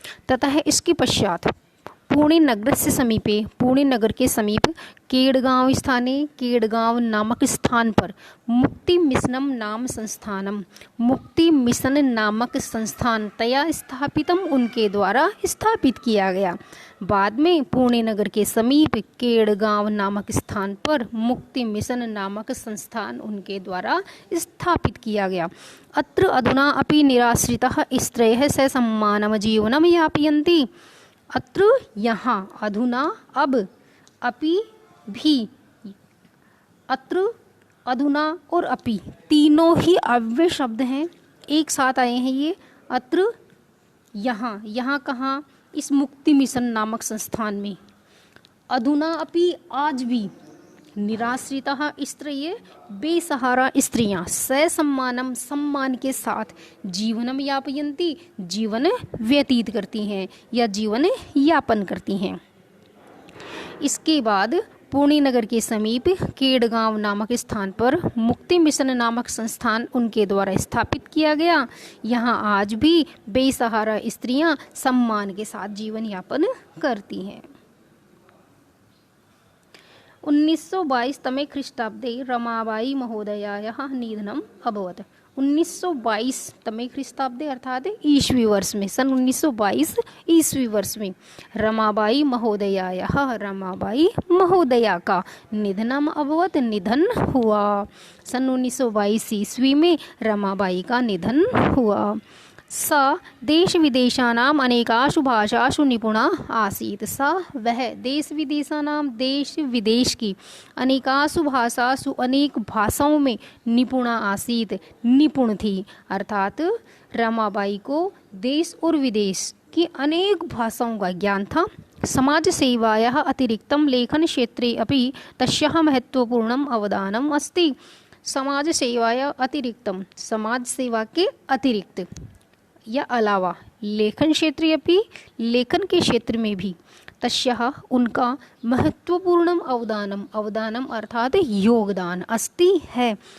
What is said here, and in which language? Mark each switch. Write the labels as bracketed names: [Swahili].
[Hindi] ततः इसके पश्चात [Sanskrit] पुणे नगर से समीपे, [Hindi] पुणे नगर के समीप, [Sanskrit] केडगांव स्थाने, [Hindi] केडगांव नामक स्थान पर, [Sanskrit] मुक्ति मिशनम नाम संस्थानम, [Hindi] मुक्ति मिशन नामक संस्थान, [Sanskrit] तया स्थापितम [Hindi] उनके द्वारा स्थापित किया गया। बाद में पुणे नगर के समीप केडगांव नामक स्थान पर मुक्ति मिशन नामक संस्थान उनके द्वारा स्थापित किया गया। [Sanskrit] अत्र अधुना अपि निराश्रितः स्त्रयः ससम्मानं जीवनं यापयन्ति। [Hindi] अत्र यहाँ, अधुना अब, अपि भी, अत्र अधुना और अपि तीनों ही अव्यय शब्द हैं, एक साथ आए हैं ये। अत्र यहाँ, यहाँ कहाँ? इस मुक्ति मिशन नामक संस्थान में। [Sanskrit] अधुना अपि [Hindi] आज भी, निराश्रितः स्त्रिय बेसहारा स्त्रियां, ससम्मानम सम्मान के साथ, [Sanskrit] जीवनम यापयन्ति [Hindi] जीवन व्यतीत करती हैं या जीवन यापन करती हैं। इसके बाद पुणे नगर के समीप केडगांव नामक स्थान पर मुक्ति मिशन नामक संस्थान उनके द्वारा स्थापित किया गया। यहाँ आज भी बेसहारा स्त्रियां सम्मान के साथ जीवन यापन करती हैं। [Sanskrit] 1922 तमे ख्रीष्टाब्दे रमाबाई महोदयायाः निधनम् अभवत्। 1922 तमे ख्रीष्टाब्दे [Hindi] अर्थात ईस्वी वर्ष में, सन 1922 ईस्वी वर्ष में रमाबाई महोदया का [Sanskrit] निधनम अभवत, [Hindi] निधन हुआ। सन 1922 ईस्वी में रमाबाई का निधन हुआ। [Sanskrit] स देश विदेशानाम अनेकासु भाषासु निपुणा आसीत्। [Hindi] स वह देश विदेशानाम देश विदेश की अनेकासु भाषासु अनेक भाषाओं में [Sanskrit] निपुणा आसीत् [Hindi] निपुण थी। अर्थात रमाबाई को देश और विदेश की अनेक भाषाओं का ज्ञान था। [Sanskrit] समाज सेवायाः अतिरिक्तं लेखन क्षेत्रे अपि तस्याः महत्वपूर्णम् अवदानम् अस्ति। समाज सेवाया अतिरिक्तम, [Hindi] समाज सेवा के अतिरिक्त या अलावा, लेखन क्षेत्र अपि, लेखन के क्षेत्र में भी, तस्याः उनका महत्वपूर्णम अवदानम, अवदानम अर्थात योगदान, अस्ति है।